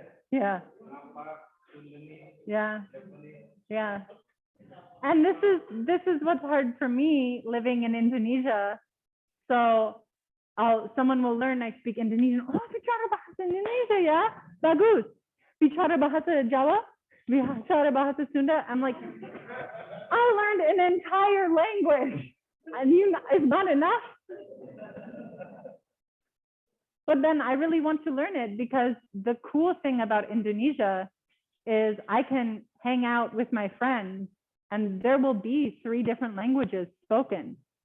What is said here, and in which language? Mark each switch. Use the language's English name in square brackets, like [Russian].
[English] Yeah. Yeah. Yeah. And this is what's hard for me living in Indonesia. So someone will learn I speak Indonesian. [Indonesian] Oh, bicara bahasa Indonesia ya, bagus. Bicara bahasa Jawa, bicara bahasa Sunda. [English] I'm like, I learned an entire language, and it's not enough. But then I really want to learn it, because the cool thing about Indonesia is I can hang out with my friends and there will be 3 different languages spoken.